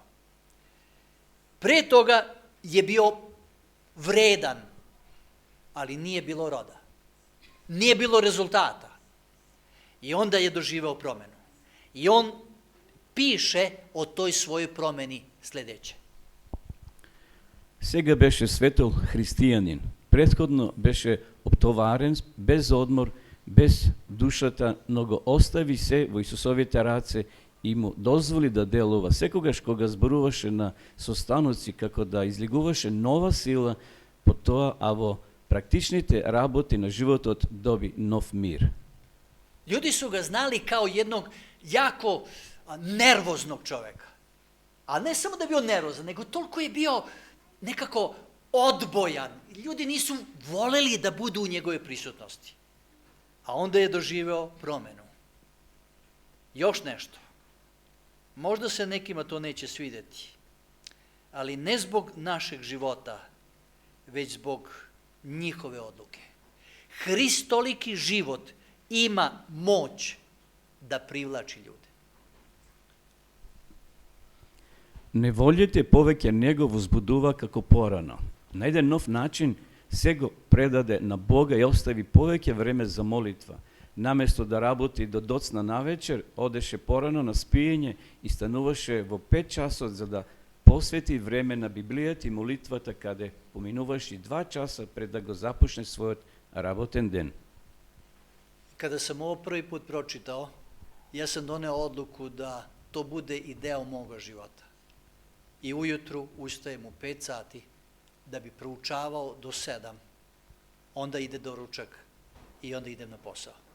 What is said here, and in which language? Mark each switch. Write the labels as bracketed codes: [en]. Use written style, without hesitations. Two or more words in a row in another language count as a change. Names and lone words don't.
[sr] Pre toga je bio vredan, ali nije bilo roda. Nije bilo rezultata. I onda je doživeo promenu. I on piše o toj svojoj promeni sledeće. [mk] Сега беше светол христијанин. Претходно беше оптоварен, без одмор, без душата, но го остави се во Исусовите раце и му дозволи да делува секогаш кога зборуваше на состаноци како да излигуваше нова сила по тоа, а во практичните работи на животот доби нов мир. [sr] Ljudi su ga znali kao jednog jako nervoznog čoveka. A ne samo da je bio nervozan, nego toliko je bio nekako odbojan. Ljudi nisu voleli da budu u njegove prisutnosti. A onda je doživeo promenu. Još nešto. Možda se nekima to neće svideti, ali ne zbog našeg života, već zbog njihove odluke. Hristoliki život ima moć da privlači ljude. [mk] Неволјите повеќе не го возбудува како порано. На еден нов начин се го предаде на Бога и остави повеќе време за молитва. Наместо да работи до доцна навечер, одеше порано на спиење и стануваше во 5 часот за да посвети време на Библијата и молитвата, каде поминуваше 2 часа пред да го започне својот работен ден. [sr] Kada sam ovo prvi put pročitao, ja sam doneo odluku da to bude i deo moga života. I ujutru ustajem u 5 sati da bi proučavao do 7, onda ide doručak i onda idem na posao.